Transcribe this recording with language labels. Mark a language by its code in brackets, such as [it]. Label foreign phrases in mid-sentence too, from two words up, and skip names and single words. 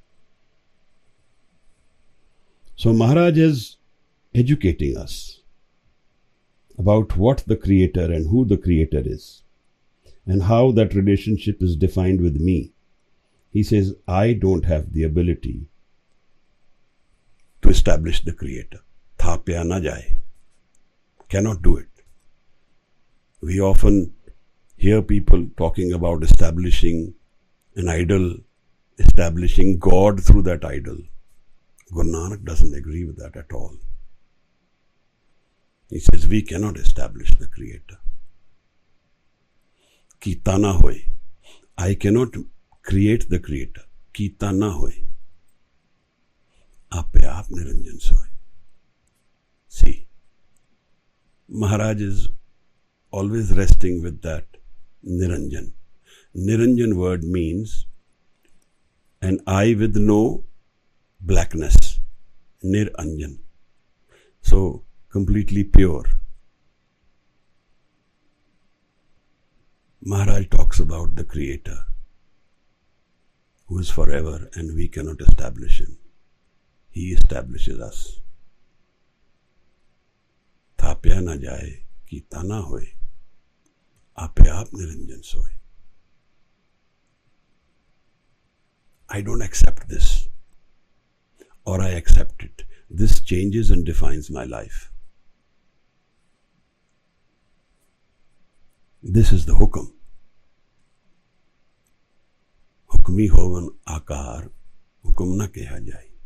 [en] So Maharaj is educating us about what the Creator and who the Creator is, and how that relationship is defined with me. He says, I don't have the ability to establish the Creator. [pa] ਥਾਪਿਆ ਨ ਜਾਇ. [en] Cannot do it. We often hear people talking about establishing an idol, establishing God through that idol. Guru Nanak doesn't agree with that at all. He says, we cannot establish the Creator. [pa] ਕੀਤਾ ਨ ਹੋਇ. [en] I cannot create the Creator. [pa] ਕੀਤਾ ਨ ਹੋਇ. ਆਪੇ ਆਪਿ ਨਿਰੰਜਨੁ ਸੋਇ. [en] See, Maharaj is always resting with that niranjan. Niranjan word means an eye with no blackness. Niranjan. So, completely pure. Maharaj talks about the Creator, who is forever and we cannot establish Him. He establishes us. [pa] ਥਾਪਿਆ ਨ ਜਾਇ ਕੀਤਾ ਨ ਹੋਇ, ਆਪੇ ਆਪਿ ਨਿਰੰਜਨੁ ਸੋਇ. [en] I don't accept this, or I accept it. This changes and defines my life. This is the hukum. [pa] ਹੁਕਮੀ ਹੋਵਨਿ ਆਕਾਰ ਹੁਕਮੁ ਨ ਕਹਿਆ ਜਾਈ.